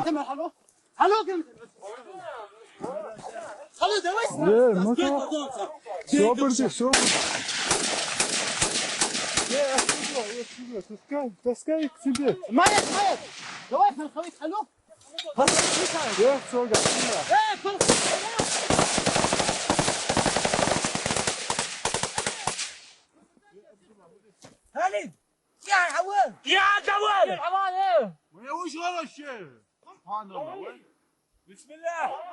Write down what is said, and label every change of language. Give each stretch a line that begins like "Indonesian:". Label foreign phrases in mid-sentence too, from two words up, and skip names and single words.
Russian: Алло, алло, давай. Ну все, подожди, все. Отсюда, таскай их к тебе. Маят, давай, подходи, алло. Я все, готово.
Arabic: هاني يا عوان يا عوان يا عوان ما وش هذا الشيء؟ سبحان الله وين؟ بسم الله